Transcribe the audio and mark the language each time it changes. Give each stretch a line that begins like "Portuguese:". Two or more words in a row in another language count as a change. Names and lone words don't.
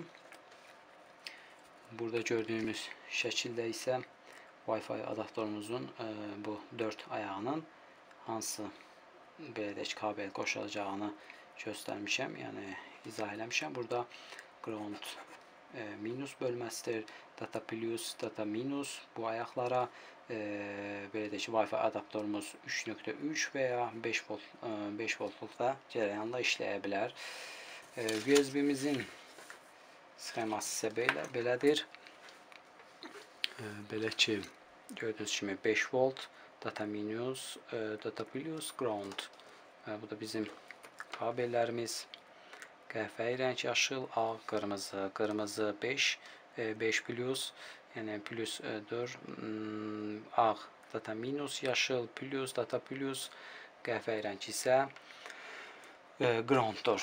Azerbaijani: Burada gördüğümüz şəkildə isə Wi-Fi adaptörümüzün bu 4 ayağının hansı belə deyək kabel qoşulacağını göstərmişəm, yəni izah eləmişəm. Burada
English: ground minus
Azerbaijani: bölməsidir,
English: data plus, data minus
Azerbaijani: bu ayaqlara belə deyək Wi-Fi adaptörümüz 3.3 və ya 5 voltluqda cərəyanla işləyə bilər. USB-mizin sxeması isə belədir. Belə ki, gördüyünüz kimi 5 volt,
English: data minus, data plus,
Azerbaijani: ground. Bu da bizim kabellərimiz. Qəhvəyi rəng yaşıl, ağ, qırmızı. Qırmızı 5, 5 plus, yəni plus 4, ağ,
English: data minus,
Azerbaijani: yaşıl, plus,
English: data plus,
Azerbaijani: qəhvəyi rəng isə grounddur.